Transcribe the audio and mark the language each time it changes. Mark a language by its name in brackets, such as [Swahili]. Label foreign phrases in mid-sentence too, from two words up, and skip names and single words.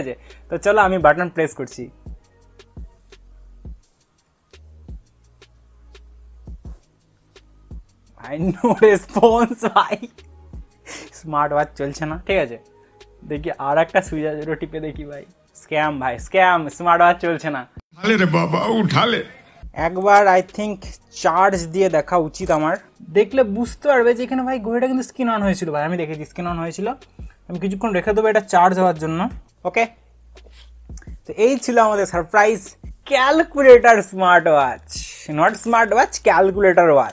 [Bangla] ঠিক আছে, তো চলো আমি [English] button press [Bangla] করছি। ভাই [English] no response [Bangla] ভাই, [English] smart watch [Bangla] চলছে না। ঠিক আছে, দেখি আর একটা সুইচ আছে, টিপে দেখি ভাই। স্ক্যাম ভাই, স্ক্যাম, [English] smart watch [Bangla] চলছে না। [Hindi] उठा ले रे बाबा उठा ले। [Bangla] একবার [English] I think [Bangla] চার্জ দিয়ে দেখা উচিত আমার, দেখলে বুঝতে পারবে যে এখানে ভাই ঘড়িটা কিন্তু [English] screen on [Bangla] হয়েছিল ভাই, আমি দেখেছি [English] screen on [Bangla] হয়েছিল। আমি কিছুক্ষণ রেখে দেবো এটা চার্জ হওয়ার জন্য। ওকে, তো এই ছিল আমাদের [English] surprise calculator smart watch, not smart watch, calculator watch.